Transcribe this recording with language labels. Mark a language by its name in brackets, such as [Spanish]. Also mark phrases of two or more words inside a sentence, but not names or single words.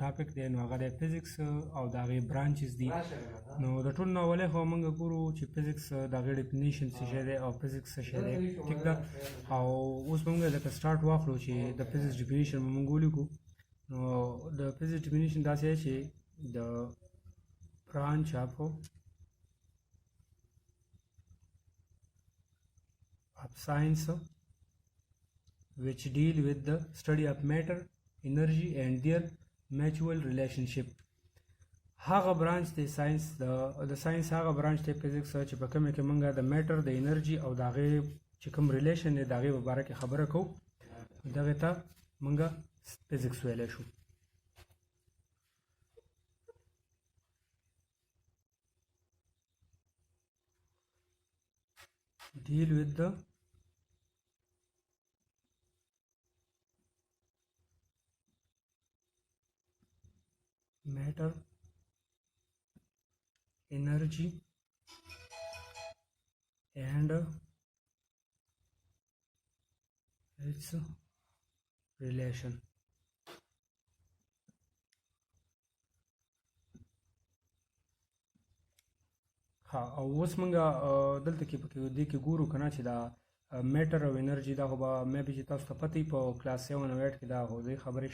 [Pashto] ټاپک دی نو هغه دی فزیکس او د هغې برانچز دي نو د ټول نه اولې خو موږ ګورو چې فزیکس د هغې ډیفینیشن څه شی دی او فزیکس څه شی دی ټیک ده او اوس به موږ لکه سٹارټ واخلو چې د فزیکس ډیفینیشن به موږ ولیکو نو د فزیکس ډیفینیشن داسې دی چې د [English] branch of of science which deal with the study of matter, energy and their mutual relationship. [Pashto] هغه برانچ دی ساينس د ساينس هغه برانچ دی فزیکس چې په کومه کې موږ د میټر د انرژي او د هغې چې کوم ریلیشن دی د هغې په باره کې خبره کوو دغې ته موږ فزیکس ویلی شو [English] deal with the matter, energy and its relation. [Pashto] ها او اوس موږ دلته کې پکې دې کې ګورو که نه چې دا میټر او انرژي دا خو به مې به چې تاسو ته پته وي په کلاس 7 او 8 کې دا خو دې خبرې